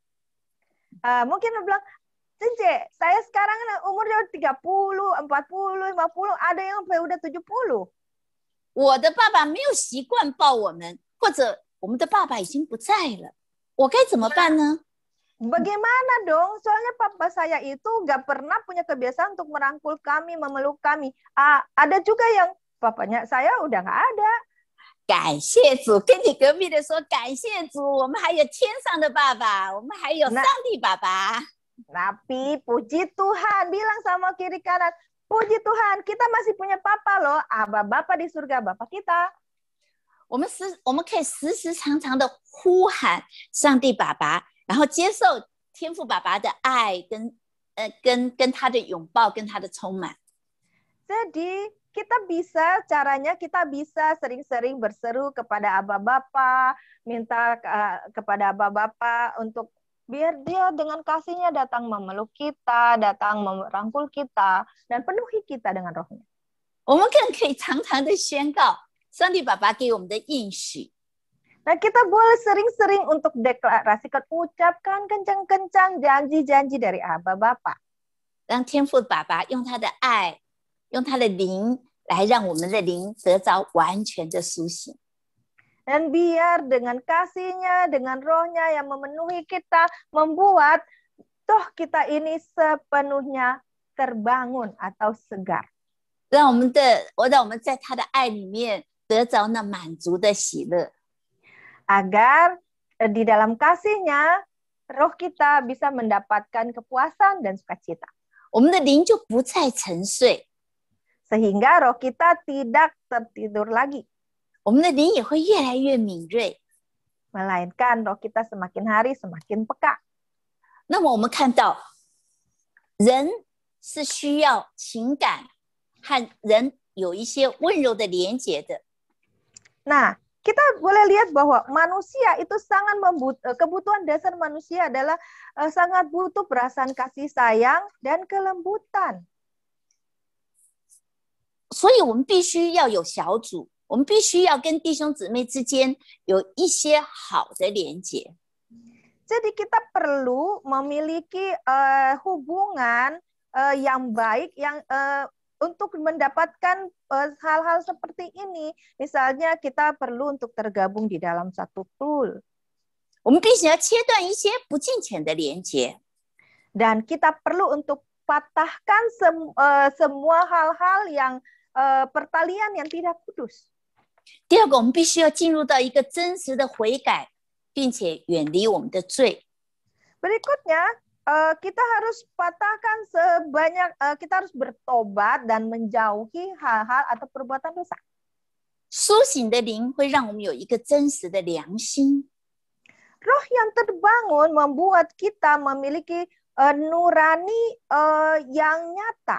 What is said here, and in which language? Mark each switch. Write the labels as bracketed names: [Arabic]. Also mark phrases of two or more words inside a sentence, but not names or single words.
[Indonesian] Mungkin lo bilang, Cence, saya sekarang umurnya 30, 40, 50, ada yang sampai udah 70. [Chinese] 我的爸爸没有习惯抱我们，或者我们的爸爸已经不在了，我该怎么办呢？ [Indonesian] Bagaimana dong? Soalnya papa saya itu gak pernah punya kebiasaan untuk merangkul kami, memeluk kami. Ada juga yang papanya saya udah gak ada. [Chinese] 感谢主，跟你隔壁的说感谢主，我们还有天上的爸爸，我们还有上帝爸爸。 [Indonesian] Tapi puji Tuhan, bilang sama kiri kanan, puji Tuhan, kita masih punya papa loh, Bapa di surga, Bapa kita. [Chinese] 我们可以时时常常的呼喊上帝爸爸，然后接受天父爸爸的爱跟他的拥抱，跟他的充满。 [Indonesian] Jadi caranya kita bisa sering-sering berseru kepada Aba Bapa, minta kepada Aba Bapa untuk biar dia dengan kasihnya datang memeluk kita, datang merangkul kita, dan penuhi kita dengan rohnya. [Chinese] 我们更可以常常的宣告上帝爸爸给我们的应许。 [Indonesian] Nah, kita boleh sering-sering untuk deklarasikan, ucapkan kencang-kencang janji-janji dari Aba Bapa. [Chinese] 让天父爸爸用他的爱，用他的灵来让我们的灵得着完全的苏醒。 [Indonesian] Dan biar dengan kasihnya, dengan rohnya yang memenuhi kita, membuat toh kita ini sepenuhnya terbangun atau segar. [Chinese] 让我们在他的爱里面得着那满足的喜乐。 [Indonesian] Agar di dalam kasihnya, roh kita bisa mendapatkan kepuasan dan sukacita. [Chinese] 我们的灵就不再沉睡， [Indonesian] Sehingga roh kita tidak tertidur lagi. [Chinese] 我们的灵也会越来越敏锐。 [Indonesian] Melainkan roh kita semakin hari semakin peka. [Chinese] 那么我们看到，人是需要情感和人有一些温柔的连结的。 [Indonesian] Nah, kita boleh lihat bahwa manusia itu sangat kebutuhan dasar manusia adalah sangat butuh perasaan kasih sayang dan kelembutan. [Chinese] 所以我们必须要有小组，我们必须要跟弟兄姊妹之间有一些好的连结。 [Indonesian] Jadi kita perlu memiliki hubungan yang baik yang untuk mendapatkan hal-hal seperti ini. Misalnya kita perlu untuk tergabung di dalam satu pool. [Chinese] 我们必须要切断一些不敬虔的连结。 [Indonesian] Dan kita perlu untuk patahkan semua hal-hal yang pertalian yang tidak kudus. [Chinese] 第二个，我们必须要进入到一个真实的悔改，并且远离我们的罪。 [Indonesian] Berikutnya, kita harus patahkan kita harus bertobat dan menjauhi hal-hal atau perbuatan dosa. [Chinese] 苏醒的灵会让我们有一个真实的良心。 [Indonesian] Roh yang terbangun membuat kita memiliki nurani yang nyata.